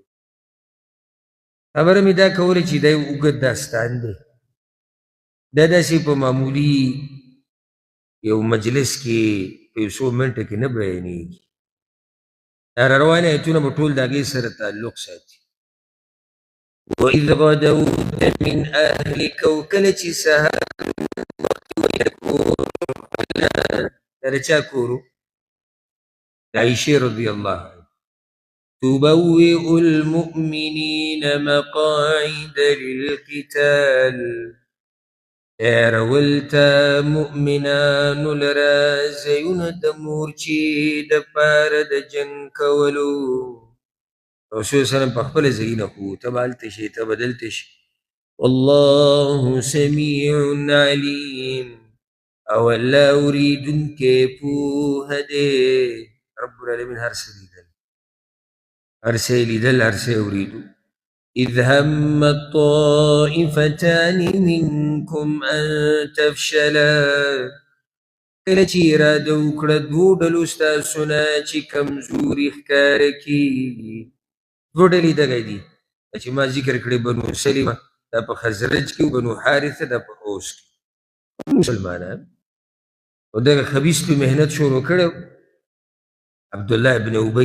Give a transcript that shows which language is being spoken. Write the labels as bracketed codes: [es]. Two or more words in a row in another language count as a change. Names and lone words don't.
[ps] خبره مې دا کوله چې دا یو اوږد داستان دی. دا داسې په معمولي یو مجلس کې په یو څو منټه کې نه بیانېږي. دا روان ایتونه به ټول د هغې سره تعلق ساتي. [ar] وإذ غدوت من أهلك، [ps] وکله چې سهار دا دا د چا کور و؟ د عایشې [ar] رضی الله عنها. تبوئ المؤمنین مقاعد للقتال، [ps] تیارول تا مؤمنانو لرا ځایونه د مورچې د پاره د جنګ کولو. رسول صلی الله علیه وسلم په خپله ځایونه خو ته به هلته شې ته به دلته شې. [ar] والله سمیع علیم، [ps] او الله اوریدونکی پوهه دی. [ar] رب العالمین [ps] هر څه لیدل، هر څه یې لیدل، هر څه یې اورېدو. [ar] إذ هم الطائفتان منكم أن تفشلا، [ps] کله چې اراده وکړه دوو ډلو ستاسو نه چې کمزوري ښکاره کېږي. دوه ډلې دغه دي چې ما ذکر کړی، بنو سلمه دا په خزرج کې، بنو حارثه دا په اوس کې. مسلمانان او دغه خبیث په محنت شروع کړی عبدالله ابن ابی.